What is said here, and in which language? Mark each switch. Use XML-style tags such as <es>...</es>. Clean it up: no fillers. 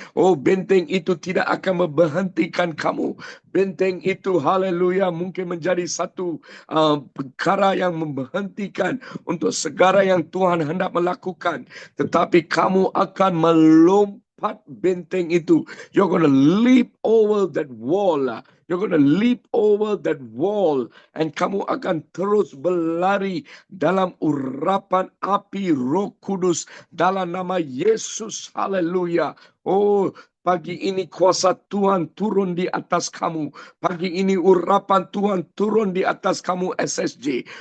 <ms>Oh, benteng itu tidak akan memberhentikan kamu. Benteng itu, haleluya, mungkin menjadi satu perkara yang memberhentikan untuk segala yang Tuhan hendak melakukan. Tetapi kamu akan melompat benteng itu.</ms> <en>You're going to leap over that wall. You're going to leap over that wall.</en> <ms>And kamu akan terus berlari dalam urapan api Roh Kudus dalam nama Yesus. Haleluya. Oh, pagi ini kuasa Tuhan turun di atas kamu. Pagi ini urapan Tuhan turun di atas kamu SSJ.</ms>